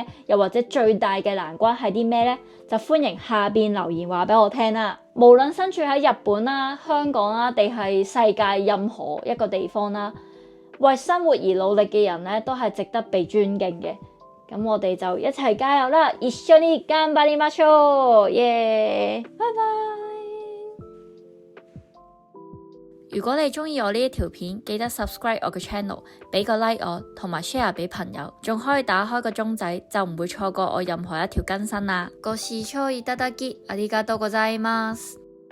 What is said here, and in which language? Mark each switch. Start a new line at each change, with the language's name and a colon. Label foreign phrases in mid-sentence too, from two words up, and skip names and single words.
Cantonese: 又或者最大嘅難關係啲咩呢？就歡迎下邊留言話俾我聽啦。無論身處喺日本啦、香港啦，定係世界任何一個地方啦，為生活而努力嘅人咧，都係值得被尊敬嘅。咁我哋就一齊加油啦！
Japanese: 一緒に頑張りましょう！
Cantonese: 耶！拜拜。如果你中意我呢一條片，記得 subscribe 我嘅 channel， 俾個 like 我，同埋 share 俾朋友，仲可以打開個鐘仔，就唔會錯過我任何一條更新啦。
Japanese: ご視聴いただきありがとうございます。